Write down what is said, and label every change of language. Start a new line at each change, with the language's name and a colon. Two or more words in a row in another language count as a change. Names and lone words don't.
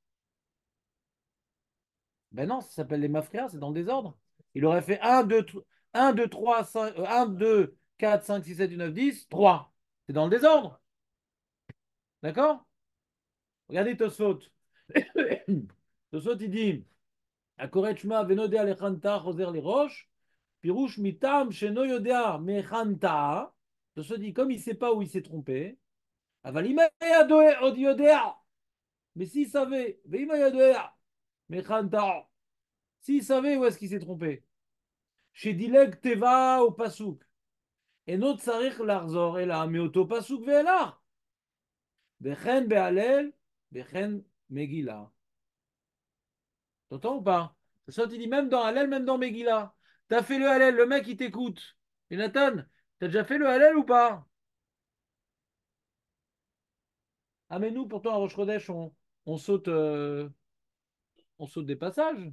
French: Ben non, ça s'appelle les mafrias, c'est dans le désordre. Il aurait fait 1, 2, 3, 5, 1, 2, 4, 5, 6, 7, 8, 9, 10, 3. C'est dans le désordre. D'accord? Regardez Tosfot. Tosfot, il dit
Hebrew: הקורא את שמע ואינו יודע להיכן טעה חוזר לראש, פירוש מטעם שאינו יודע מהיכן טעה,
French: je se dit comme il ne sait pas où il s'est trompé,
Hebrew: אבל אם היה עוד יודע,
French: mais s'il savait,
Hebrew: ואם היה יודע מהיכן טעה,
French: s'il savait où est-ce qu'il s'est trompé,
Hebrew: שדילג תיבה או פסוק, אינו צריך לחזור אלא מאותו פסוק ואילך, וכן בהלל, וכן מגילה.
French: T'entends ou pas? Ça, tu dis même dans Hallel, même dans Megillah. T'as fait le Hallel, le mec il t'écoute. Et Nathan, t'as déjà fait le Hallel ou pas? Ah, mais nous, pourtant, à Rosh Chodesh, on saute des passages.